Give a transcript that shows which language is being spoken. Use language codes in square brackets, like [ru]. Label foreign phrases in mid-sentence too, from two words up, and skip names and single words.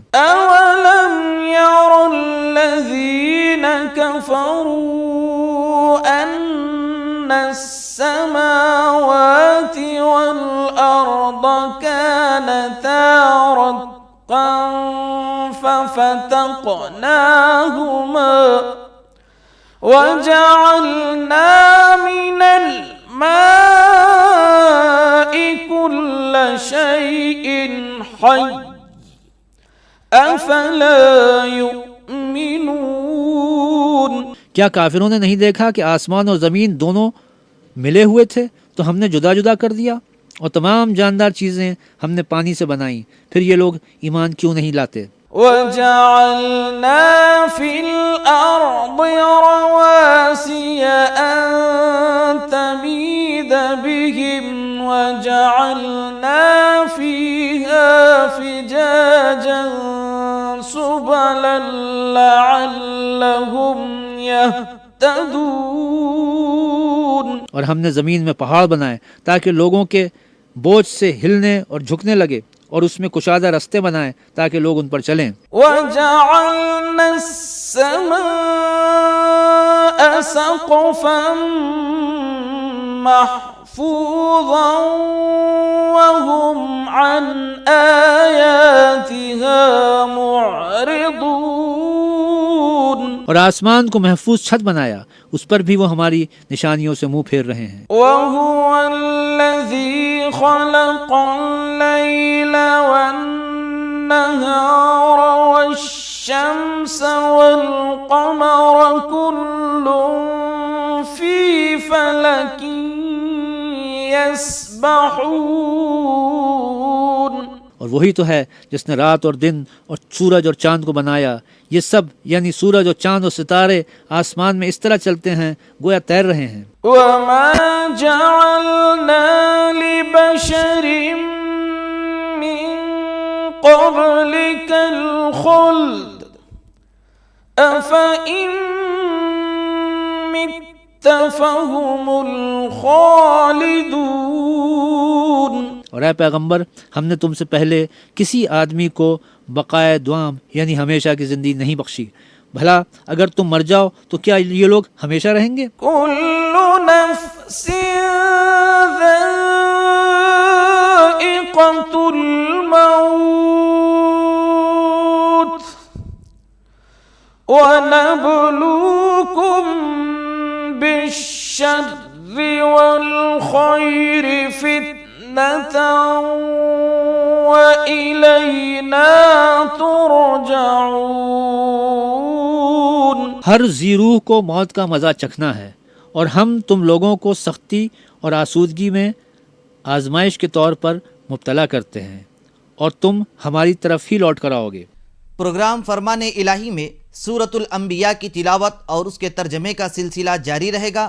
[ar] أولم ير الذين كفروا أن السماوات والأرض كانتا رتقا ففتقناهما وجعلنا من الماء كل شيء حي أفلا يؤمنون. [ur] کیا کافروں نے نہیں دیکھا کہ آسمان اور زمین دونوں ملے ہوئے تھے تو ہم نے جدا جدا کر دیا، اور تمام جاندار چیزیں ہم نے پانی سے بنائی، پھر یہ لوگ ایمان کیوں نہیں لاتے. [ar] وجعلنا في الأرض رواسي أن تميد بهم وجعلنا فيها فجاجا سبلا لعلهم يهتدون. [ur] اور ہم نے زمین میں پہاڑ بنائے تاکہ لوگوں کے بوجھ سے ہلنے اور جھکنے لگے، اور اس میں کشادہ راستے بنائے تاکہ لوگ ان پر چلیں. [ar] وجعلنا السماء سقفا محفوظا وهم عن آياتها معرضون. [ur] اور آسمان کو محفوظ چھت بنایا، اس پر بھی وہ ہماری نشانیوں سے منہ پھیر رہے ہیں. [ar] وهو الذي خلق الليل والنهار والشمس والقمر كل في فلك يسبحون. [ur] اور وہی تو ہے جس نے رات اور دن اور سورج اور چاند کو بنایا. یہ سب یعنی سورج اور چاند اور ستارے آسمان میں اس طرح چلتے ہیں گویا تیر رہے ہیں. [ar] وما جعلنا لبشر من قبلك الخلد أفإن مت فهم الخالدون. [ur] اور اے پیغمبر، ہم نے تم سے پہلے کسی آدمی کو بقائے دوام یعنی ہمیشہ کی زندگی نہیں بخشی، بھلا اگر تم مر جاؤ تو کیا یہ لوگ ہمیشہ رہیں گے? [ar] كل نفس ذائقة الموت ونبلوكم بالشر والخير فتنة وإلينا ترجعون. [ur] ہر جی روح کو موت کا مزہ چکھنا ہے، اور ہم تم لوگوں کو سختی اور آسودگی میں آزمائش کے طور پر مبتلا کرتے ہیں، اور تم ہماری طرف ہی لوٹ کر آؤ گے. پروگرام فرمانِ الٰہی میں سورۃ الانبیاء کی تلاوت اور اس کے ترجمے کا سلسلہ جاری رہے گا.